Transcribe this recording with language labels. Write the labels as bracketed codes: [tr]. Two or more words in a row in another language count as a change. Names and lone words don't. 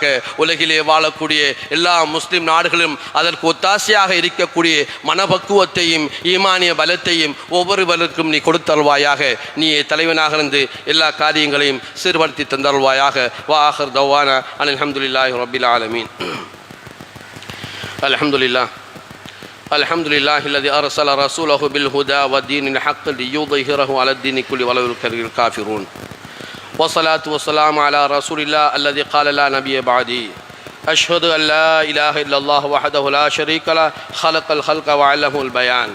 [ta] உலகிலே வாழக்கூடிய எல்லா முஸ்லிம் நாடுகளும் அதற்கு ஒத்தாசையாக இருக்கக்கூடிய மனப்பக்குவத்தையும் ஈமானிய பலத்தையும் ஒவ்வொருவருக்கும் நீ கொடுத்தருள்வாயாக. நீ தலைவனாக இருந்து எல்லா காரியங்களையும் சீர்படுத்தி தந்தருள்வாயாக. [ar] وآخر دعوانا الحمد لله رب العالمين. அல்ஹம்துலில்லாஹ் الحمد لله الذي أرسل رسوله بالهدى والدين الحق ليظهره على الدين كله ولو كره الكافرون. والصلاة والسلام على رسول الله الذي قال لا نبي بعدي. أشهد أن لا إله إلا الله وحده لا شريك له خلق الخلق وعلمه البيان.